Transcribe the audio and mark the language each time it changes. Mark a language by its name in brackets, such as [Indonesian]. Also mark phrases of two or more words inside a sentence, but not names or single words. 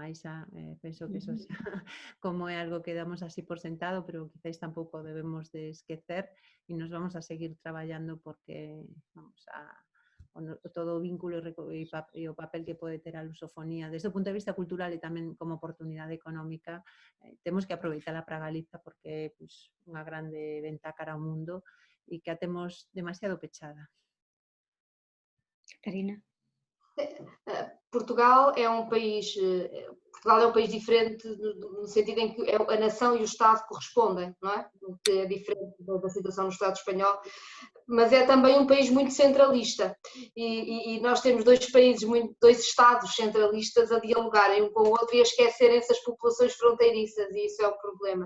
[Galician] Aí xa, penso que eso xa, como é algo que damos así por sentado, pero quizáis tampouco debemos de esquecer e nos vamos a seguir traballando porque vamos todo o vínculo e o papel que pode ter a lusofonía desde o punto de vista cultural e tamén como oportunidade económica temos que aproveitala para Galiza porque é pues, unha grande venta cara ao mundo e que a temos demasiado pechada. Catarina? [Portuguese] Portugal é um país diferente no sentido em que a nação e o Estado correspondem, não é? Que é diferente da situação no Estado espanhol, mas é também um país muito centralista e nós temos dois Estados centralistas a dialogarem um com o outro e a esquecerem-se as populações fronteiriças e isso é o problema.